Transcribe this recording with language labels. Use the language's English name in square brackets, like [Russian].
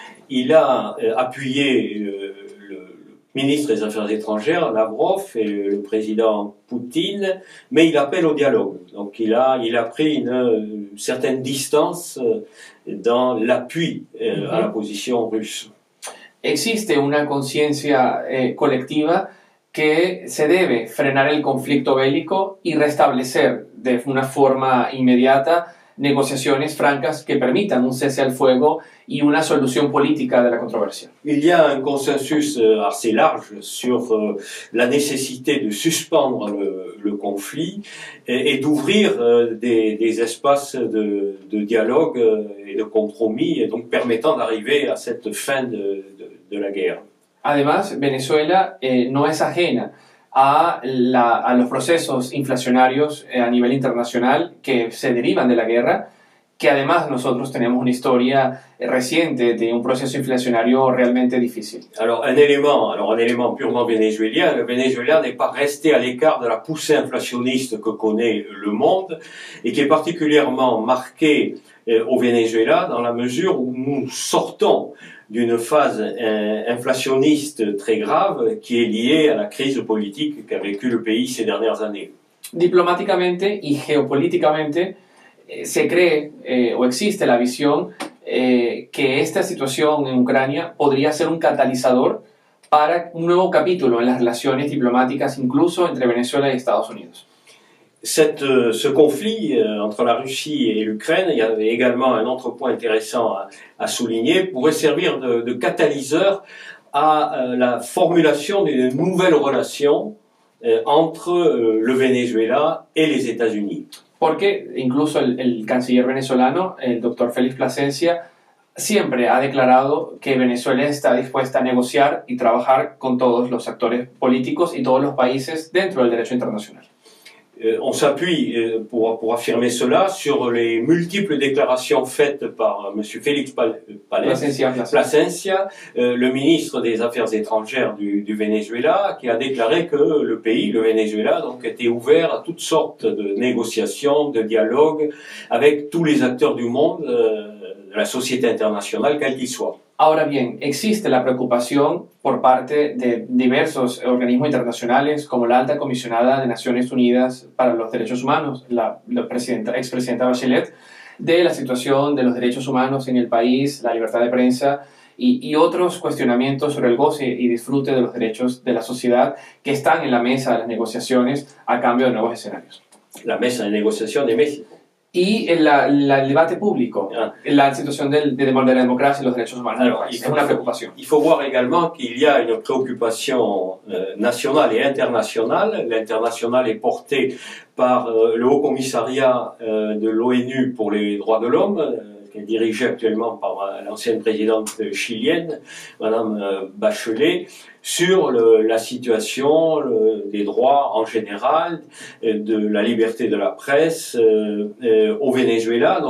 [French] Il a appuyé le ministre des Affaires étrangères, Lavrov, et le président Poutine, mais il appelle au dialogue. Donc il a pris une certaine distance dans l'appui à la position russe. [Spanish] Existe una conciencia colectiva que se debe frenar el conflicto bélico y restablecer de una forma inmediata negociaciones francas que permitan un cese al fuego y una solución política de la controversia. [French] Il y a un consensus assez large sur la nécessité de suspendre le conflit et d'ouvrir des espaces de dialogue et de compromis, et donc permettant d'arriver à cette fin de la guerre. [Spanish] Además, Venezuela no es ajena a los procesos inflacionarios a nivel internacional que se derivan de la guerra, que además nosotros tenemos una historia reciente de un proceso inflacionario realmente difícil. [French] Alors un élément purement vénézuélien, le Venezuela n'est pas resté à l'écart de la poussée inflationniste que connaît le monde et qui est particulièrement marquée au Venezuela dans la mesure où nous sortons d'une phase inflationniste très grave qui est liée à la crise politique qu'a vécu le pays ces dernières années. [Spanish] Diplomáticamente y geopolíticamente, se cree o existe la visión que esta situación en Ucrania podría ser un catalizador para un nuevo capítulo en las relaciones diplomáticas, incluso entre Venezuela y Estados Unidos. [French] Ce conflit entre la Russie et l'Ukraine, il y avait également un autre point intéressant à souligner, pourrait servir de catalyseur à la formulation d'une nouvelle relation entre le Venezuela et les États-Unis. [Spanish] Porque incluso el canciller venezolano, el doctor Félix Plasencia, siempre ha declarado que Venezuela está dispuesta a negociar y trabajar con todos los actores políticos y todos los países dentro del derecho internacional. [French] On s'appuie pour affirmer cela sur les multiples déclarations faites par M. Félix Plasencia, le ministre des Affaires étrangères du Venezuela, qui a déclaré que le pays, le Venezuela, donc, était ouvert à toutes sortes de négociations, de dialogues avec tous les acteurs du monde, de la société internationale, quel qu'il soit. [Spanish] Ahora bien, existe la preocupación por parte de diversos organismos internacionales, como la Alta Comisionada de Naciones Unidas para los Derechos Humanos, la expresidenta Bachelet, de la situación de los derechos humanos en el país, la libertad de prensa y otros cuestionamientos sobre el goce y disfrute de los derechos de la sociedad que están en la mesa de las negociaciones a cambio de nuevos escenarios. La mesa de negociación de México. Y el debate público, la situación de la democracia y los derechos humanos. Alors, es una preocupación. [French] Il faut voir également qu'il y a une préoccupation nationale et internationale. L'international est porté par le Haut Commissariat de l'ONU pour les droits de l'homme, qui est dirigé actuellement par l'ancienne présidente chilienne, Madame Bachelet, sur la situation des droits en général, de la liberté de la presse au Venezuela.